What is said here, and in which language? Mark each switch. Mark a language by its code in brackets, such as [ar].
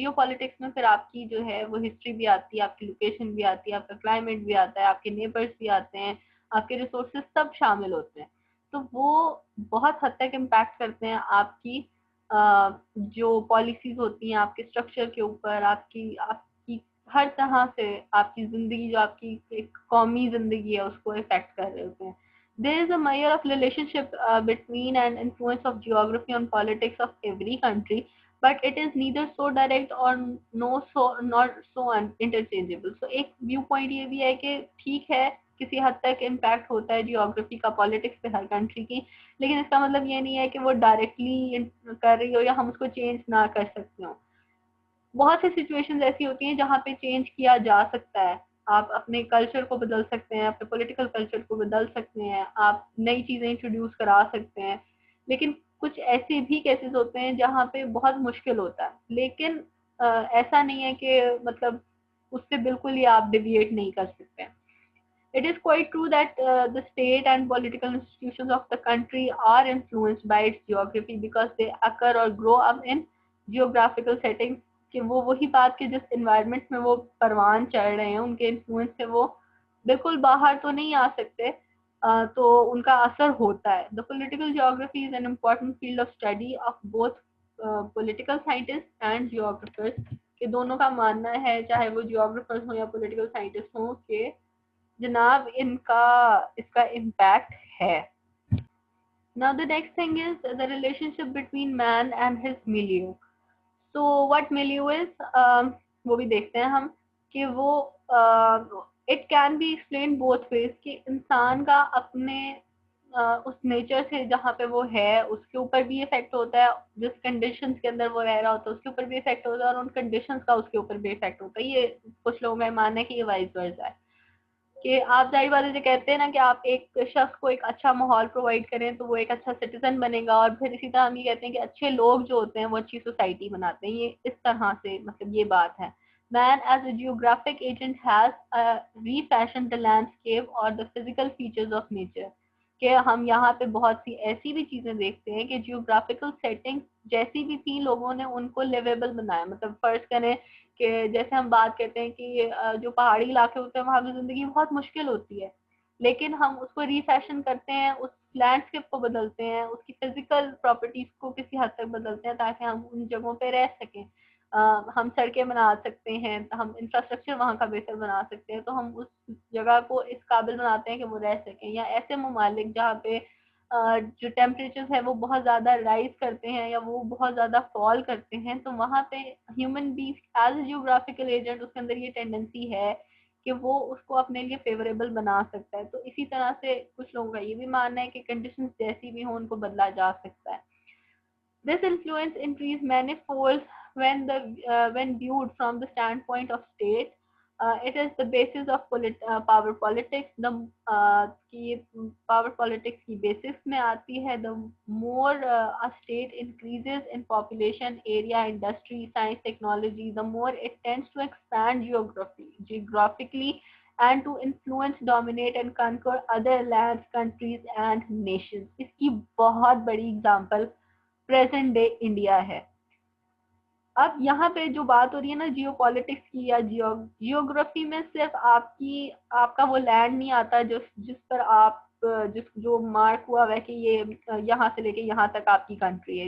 [ur] Jio politics میں پھر آپ کی جو ہے وہ ہسٹری بھی آتی ہے, آپ کی لوکیشن بھی آتی ہے, آپ کا کلائمیٹ بھی آتا ہے, آپ کے نیبرس بھی آتے ہیں, آپ کے ریسورسز سب شامل ہوتے ہیں. تو وہ بہت حد تک امپیکٹ کرتے ہیں آپ کی جو پالیسیز ہوتی ہیں, آپ کے اسٹرکچر کے اوپر, آپ کی ہر طرح سے آپ کی زندگی, جو آپ کی ایک قومی زندگی ہے اس کو افیکٹ کر رہے ہوتے ہیں. [en] There is a measure of relationship between and influence of geography on politics of every country, but it is neither so direct or not so interchangeable. [ur] So ایک ویو پوائنٹ یہ بھی ہے کہ ٹھیک ہے کسی حد تک امپیکٹ ہوتا ہے جیوگرافی کا پالیٹکس پہ ہر کنٹری کی, لیکن اس کا مطلب یہ نہیں ہے کہ وہ ڈائریکٹلی کر رہی ہو یا ہم اس کو چینج نہ کر سکتے ہوں. بہت سی سچویشنز ایسی ہوتی ہیں جہاں پہ چینج کیا جا سکتا ہے. آپ اپنے کلچر کو بدل سکتے ہیں, اپنے پولیٹیکل کلچر کو بدل سکتے ہیں, آپ نئی چیزیں انٹروڈیوس کرا سکتے ہیں, لیکن کچھ ایسے بھی کیسز ہوتے ہیں جہاں پہ بہت مشکل ہوتا ہے. لیکن ایسا نہیں ہے کہ مطلب اس سے بالکل ہی آپ ڈیویٹ نہیں کر سکتے. [en] It is quite true that the state and political institutions of the country are influenced by its geography because they occur or grow up in geographical settings. [ur] کہ وہ وہی بات کہ جس انوائرمنٹ میں وہ پروان چڑھ رہے ہیں ان کے انفلوئنس سے وہ بالکل باہر تو نہیں آ سکتے, تو ان کا اثر ہوتا ہے. [en] The political geography is an important field of study of both political scientists and geographers. [ur] کہ دونوں کا ماننا ہے, چاہے وہ جیوگرافرز ہوں یا پولیٹیکل سائنٹسٹ ہوں, کہ جناب ان کا اس کا امپیکٹ ہے. [en] Now the next thing is the relationship between man and his milieu. So what milieu is [ur] وہ بھی دیکھتے ہیں ہم کہ وہ [en] it can be explain both ways [ur] کہ انسان کا اپنے اس نیچر سے جہاں پہ وہ ہے اس کے اوپر بھی افیکٹ ہوتا ہے, جس کنڈیشنز کے اندر وہ رہ رہا ہوتا ہے اس کے اوپر بھی افیکٹ ہوتا ہے, اور ان کنڈیشنز کا اس کے اوپر بھی افیکٹ ہوتا ہے. یہ کچھ لوگوں کا ماننا ہے کہ یہ وائس ورسا ہے کہ آپ ظاہر بات ہے جو کہتے ہیں نا کہ آپ ایک شخص کو ایک اچھا ماحول پرووائڈ کریں تو وہ ایک اچھا سٹیزن بنے گا, اور پھر اسی طرح ہم یہ کہتے ہیں کہ اچھے لوگ جو ہوتے ہیں وہ اچھی سوسائٹی بناتے ہیں. یہ اس طرح سے مطلب یہ بات ہے. [en] Man as a geographic agent has refashioned the landscape or the physical features of nature. [ur] کہ ہم یہاں پہ بہت سی ایسی بھی چیزیں دیکھتے ہیں کہ جیوگرافیکل سیٹنگ جیسی بھی تھی لوگوں نے ان کو لیویبل بنایا. مطلب فرض کریں کہ جیسے ہم بات کرتے ہیں کہ جو پہاڑی علاقے ہوتے ہیں وہاں کی زندگی بہت مشکل ہوتی ہے, لیکن ہم اس کو ریفیشن کرتے ہیں, اس لینڈسکیپ کو بدلتے ہیں, اس کی فزیکل پراپرٹیز کو کسی حد تک بدلتے ہیں تاکہ ہم ان جگہوں پہ رہ سکیں. ہم سڑکیں بنا سکتے ہیں, ہم انفراسٹرکچر وہاں کا بہتر بنا سکتے ہیں, تو ہم اس جگہ کو اس قابل بناتے ہیں کہ وہ رہ سکیں. یا ایسے ممالک جہاں پہ جو ٹیمپریچر ہے وہ بہت زیادہ رائز کرتے ہیں یا وہ بہت زیادہ فال کرتے ہیں, تو وہاں پہ [en] human being as a geographical agent [ur] اس کے اندر یہ ٹینڈنسی ہے کہ وہ اس کو اپنے لیے فیوریبل بنا سکتا ہے. تو اسی طرح سے کچھ لوگوں کا یہ بھی ماننا ہے کہ کنڈیشنز جیسی بھی ہوں ان کو بدلا جا سکتا ہے. [en] This influence increased manifold when viewed from the standpoint of state. It is the basis of power politics. [ur] کی power politics کی basis میں آتی ہے. [en] The more a state increases in population, area, industry, science, technology, the more it tends to expand geographically and to influence, dominate and conquer other lands, countries and nations. [ur] اس کی بہت بڑی example present day India ہے. اب یہاں پہ جو بات ہو رہی ہے نا جیو پالیٹکس کی یا جیوگرافی میں صرف آپ کا وہ لینڈ نہیں آتا جس پر آپ جو مارک ہوا ہے کہ یہ یہاں سے لے کے یہاں تک آپ کی کنٹری ہے.